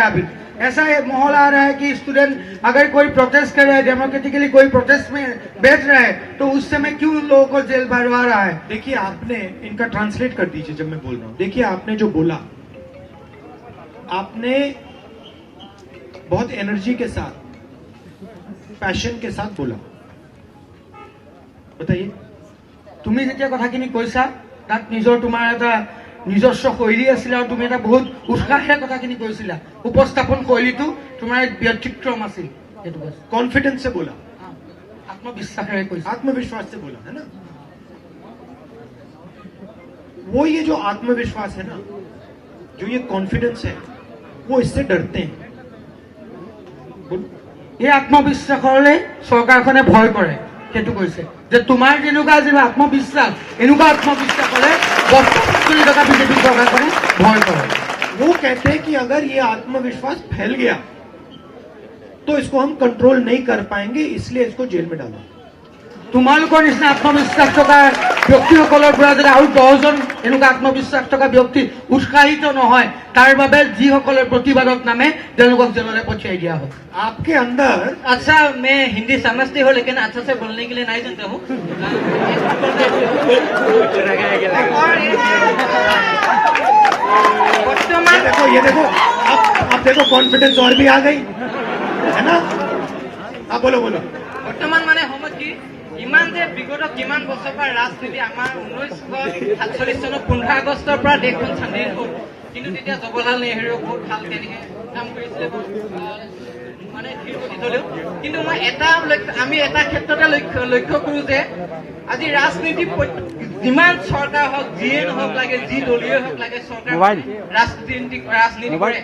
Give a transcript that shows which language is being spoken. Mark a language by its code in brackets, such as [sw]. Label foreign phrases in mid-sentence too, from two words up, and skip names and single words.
[hi] अभी ऐसा एक माहौल आ रहा है कि स्टूडेंट अगर कोई प्रोटेस्ट कर रहा है, डेमोक्रेटिकली कोई प्रोटेस्ट में बैठ रहा है, तो उस समय क्यों लोगों को जेल भरवा रहा है? देखिए आपने इनका ट्रांसलेट कर दीजिए जब मैं बोल रहा हूं। देखिए आपने जो बोला, आपने बहुत एनर्जी के साथ, पैशन के साथ बोला। बताइए। [as] তুমি যেতিয়া কথাখিনি কৈছা তাত তোমাৰ এটা নিজস্ব শৈলী আছিলে আৰু তুমি এটা বহুত উৎসাহেৰে কথাখিনি কৈছিলা। উপস্থাপন শৈলীটো তোমাৰ ব্যক্তিক্ৰম আছিল, সেইটো কৈছা। [hi] कॉन्फिडेंस से बोला, [as] আত্মবিশ্বাসেৰে কৈছা। [hi] आत्मविश्वास से बोला, है ना। वो ये जो आत्मविश्वास है ना, जो ये कॉन्फिडेंस है, वो इससे डरते हैं। [as] এই আত্মবিশ্বাসৰে চৰকাৰখনে ভয় কৰে, সেইটো কৈছে যে তোমাৰ যেনেকুৱা যি আত্মবিশ্বাস এনেকুৱা আত্মবিশ্বাসৰে বৰ্তমান থকা বিজেপি চৰকাৰখনে ভয় কৰে। [hi] वो कहते हैं कि अगर ये आत्मविश्वास फैल गया तो इसको हम कंट्रोल नहीं कर पाएंगे, इसलिए इसको जेल में डालो। [as] তোমালোকৰ নিচিনা আত্মবিশ্বাস থকা ব্যক্তিসকলৰ পৰা যদি আৰু 10জন এনেকুৱা আত্মবিশ্বাস থকা ব্যক্তি উৎসাহিত নহয়, তাৰ বাবে যিসকলে প্ৰতিবাদত নামে তেওঁলোকক জেললৈ পঠিয়াই দিয়া হয়। [hi] आपके अंदर अच्छा मैं हिंदी समझती हूँ लेकिन अच्छा से बोलने के लिए नहीं जानता हूँ। ये देखो अब देखो कॉन्फिडेंस और भी आ गई, है ना। आप बोलो। [as] বৰ্তমান মানে সময়ত কি ইমান যে বিগত কিমান বছৰৰ পৰা ৰাজনীতি আমাৰ 1947 চনৰ 15 আগষ্টৰ পৰা দেশখন স্বাধীন হ'ল, কিন্তু তেতিয়া জৱাহৰলাল নেহৰুৱে বহুত ভাল তেনেকে কাম কৰিছিলে, মানে ধীৰ গতিত হ'লেও। কিন্তু আমি এটা ক্ষেত্ৰতে লক্ষ্য কৰোঁ যে আজি ৰাজনীতি যিমান চৰকাৰ হওক, যিয়ে নহওক লাগে, যি দলীয় হওক লাগে, চৰকাৰ ৰাজনীতি কৰে।